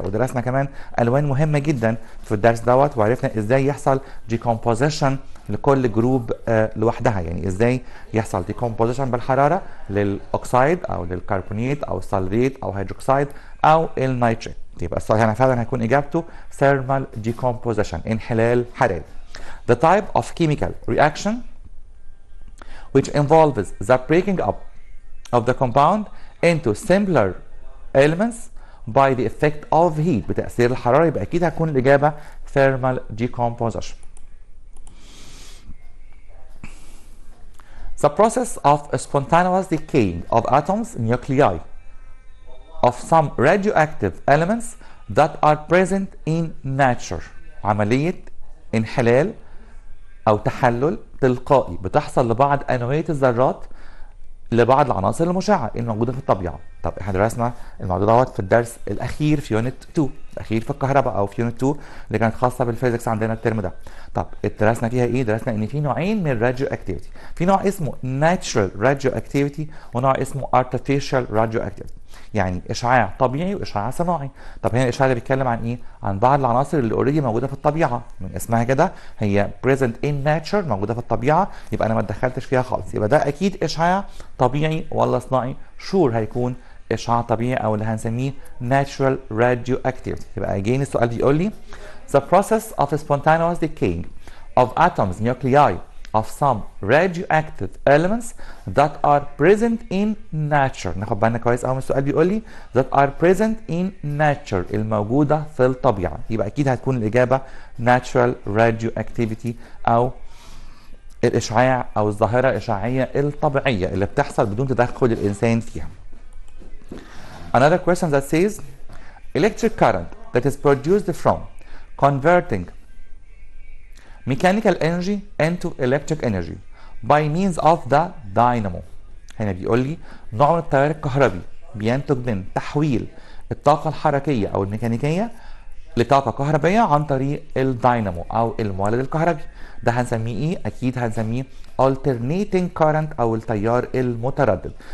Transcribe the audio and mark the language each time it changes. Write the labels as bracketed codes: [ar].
[ar] ودرسنا كمان الوان مهمه جدا في الدرس دوت، وعرفنا ازاي يحصل ديكومبوزيشن لكل جروب لوحدها، يعني ازاي يحصل ديكومبوزيشن بالحراره للاوكسيد او للكربونيت او الصلبيت او هيدروكسيد او النيتريت. يبقى السؤال هنا فعلا هيكون اجابته thermal decomposition، انحلال حراري. [en] The type of chemical reaction which involves the breaking up of the compound into simpler elements by the effect of heat، [ar] بتأثير الحرارة. يبقى أكيد هتكون الإجابة thermal decomposition. [en] The process of spontaneous decaying of atoms, nuclei of some radioactive elements that are present in nature، [ar] عملية انحلال أو تحلل تلقائي بتحصل لبعض أنوية الذرات لبعض العناصر المشعه الموجوده في الطبيعه. طب احنا درسنا الموضوع دوت في الدرس الاخير في يونت 2، الاخير في الكهرباء او في يونت 2 اللي كانت خاصه بالفيزيكس عندنا الترم ده. طب درسنا فيها ايه؟ درسنا ان في نوعين من الراديو اكتيفيتي، في نوع اسمه ناتشرال راديو اكتيفيتي ونوع اسمه ارتفيشال راديو اكتيفيتي، يعني اشعاع طبيعي واشعاع صناعي. طب هنا الاشعاع ده بيتكلم عن ايه؟ عن بعض العناصر اللي اوريدي موجوده في الطبيعه، من اسمها كده هي [en] present in nature، [ar] موجوده في الطبيعه، يبقى انا ما اتدخلتش فيها خالص، يبقى ده اكيد اشعاع طبيعي ولا صناعي؟ شور هيكون اشعاع طبيعي او اللي هنسميه natural radioactivity. يبقى [en] again [ar] السؤال بيقول لي [en] the process of spontaneous decaying of atoms nuclei of some radioactive elements that are present in nature. [ar] ناخد بالنا كويس قوي من السؤال، بيقول لي [en] that are present in nature، [ar] الموجوده في الطبيعه، يبقى اكيد هتكون الاجابه natural radioactivity او الاشعاع او الظاهره الاشعاعيه الطبيعيه اللي بتحصل بدون تدخل الانسان فيها. [en] Another question that says electric current that is produced from converting mechanical energy into electric energy by means of the dynamo. [ar] هنا بيقول لي نوع من التيار الكهربي بينتج من تحويل الطاقة الحركية أو الميكانيكية لطاقة كهربية عن طريق الداينامو أو المولد الكهربي. ده هنسميه إيه؟ أكيد هنسميه alternating current أو التيار المتردد.